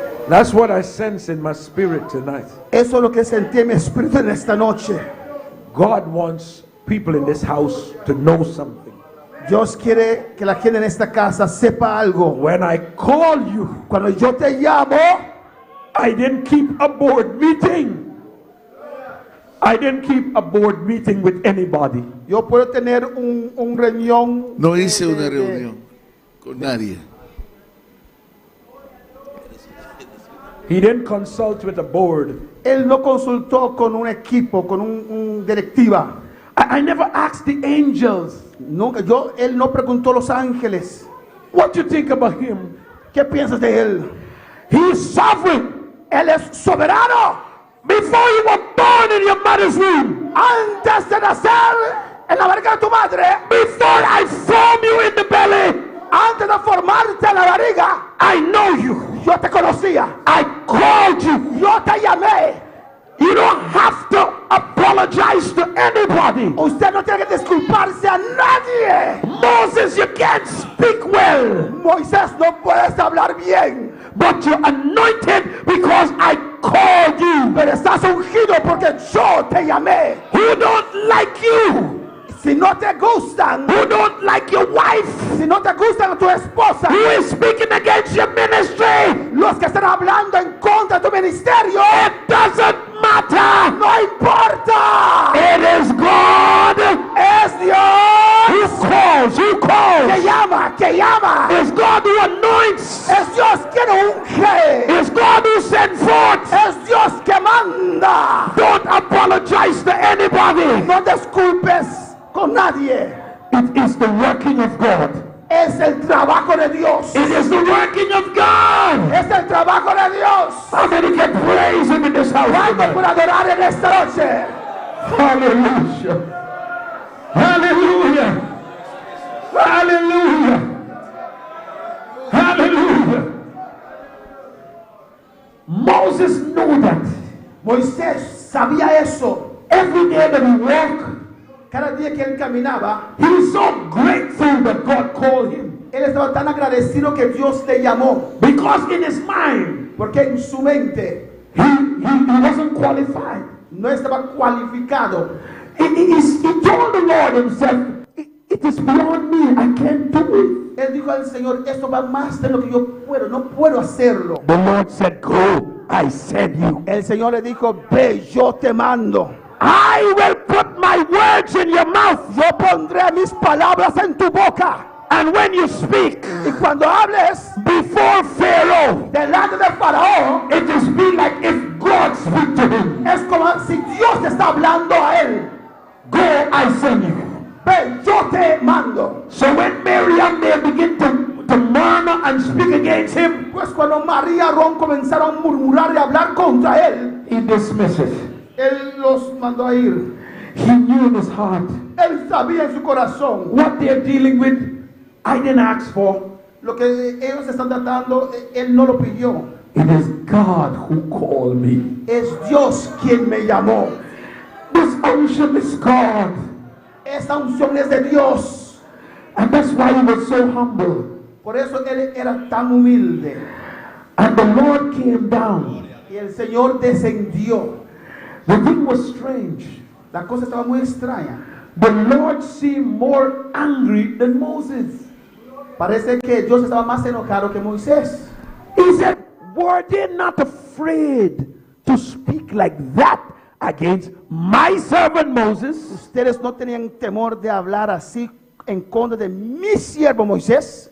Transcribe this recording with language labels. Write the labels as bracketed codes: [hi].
[en] That's what I sense in my spirit tonight. [es] Eso es lo que sentí en mi espíritu en esta noche. [en] God wants people in this house to know something. [es] Dios quiere que la gente en esta casa sepa algo. [en] When I call you, [es] Cuando yo te llamo, [en] I didn't keep a board meeting. I didn't keep a board meeting with anybody. [es] yo puedo tener un reunión. No hice una reunión con nadie. [en] He didn't consult with a board. [es] Él no consultó con un equipo, con un directiva. [en] I never asked the angels, [es] Nunca, él no preguntó a los ángeles. [en] what you think about him? [es] ¿Qué piensas de él? [en] He is sovereign. [es] Él es soberano. [en] Before you were born in your mother's womb, [es] Antes de nacer en la barriga de tu madre, [en] before I formed you in the belly, [es] antes de formarte en la barriga, [en] I know you. [es] yo te conocía. [en] I called you. [es] Yo te llamé. [en] You don't have to apologize to anybody. [es] Usted no tiene que disculparse a nadie. [en] Moses, you can't speak well, [es] Moisés, no puedes hablar bien, [en] but you're anointed because I called you. [es] pero estás ungido porque yo te llamé. [en] Who don't like you? [es] Si no te gustan, [en] Who don't like your wife? [es] si no te gustan a tu esposa, [en] Who is speaking against your ministry? [es] los que están hablando en contra de tu ministerio, [en] It doesn't matter. [es] no importa. [en] It is God [es] Es [en] who [es] Dios [en] calls. Who [es] que [en] calls? [es] llama, que llama. [en] It's God who anoints. [es] Es Dios quien unge. [en] It's God who sends forth. [es] Es Dios que manda. [en] Don't apologize to anybody. [es] No disculpes con nadie. [en] It is the working of God. [es] Es el trabajo de Dios. [en] It is the working of God. [es] Es el trabajo de Dios. [en] How many can praise Him in this house [es] ¿Cuántos [en] tonight? [es] por adorar en esta noche? Hallelujah. Hallelujah. Hallelujah. Hallelujah. [en] Moses knew that. [es] Moisés sabía eso. [en] Every day that he walked, [es] Cada día que él caminaba, [en] he was so grateful that God called him. [es] él estaba tan agradecido que Dios le llamó. [en] Because in his mind, [es] Porque en su mente [en] he wasn't qualified. [es] no estaba cualificado. [en] He told the Lord himself, it is beyond me, I can't do [es] Él dijo al Señor, esto va más de lo que yo puedo, no puedo hacerlo. [en] it. The Lord said, go, I send you. [es] El Señor le dijo, ve, yo te mando. [en] I will put my words in your mouth. [es] Yo pondré mis palabras en tu boca. [en] And when you speak [es] Y cuando hables [en] before Pharaoh, [es] delante del faraón, [en] it is be like if God speak to him. [es] es como si Dios te está hablando a él. [en] Go, I send you. [es] Ve, yo te mando. [en] So when Miriam they begin to murmur and speak against him, [es] Pues cuando María y Aarón comenzaron a murmurar y hablar contra él, [en] he dismisses. [es] él los mandó a ir. [en] He knew in his heart [es] Él sabía en su corazón [en] what they're dealing with. I didn't ask for. [es] lo que ellos están tratando, él no lo pidió. [en] It is God who called me. [es] Es Dios quien me llamó. [en] This unction is God. [es] Esta unción es de Dios. [en] And that's why he was so humble. [es] Por eso él era tan humilde. [en] And the Lord came down. [es] Y el Señor descendió. [en] The thing was strange. [es] La cosa estaba muy extraña. [en] The Lord seemed more angry than Moses. [es] Parece que Dios estaba más enojado que Moisés. [en] He said, were they not afraid to speak like that against my servant Moses? [es] Ustedes no tenían temor de hablar así en contra de mi siervo Moisés.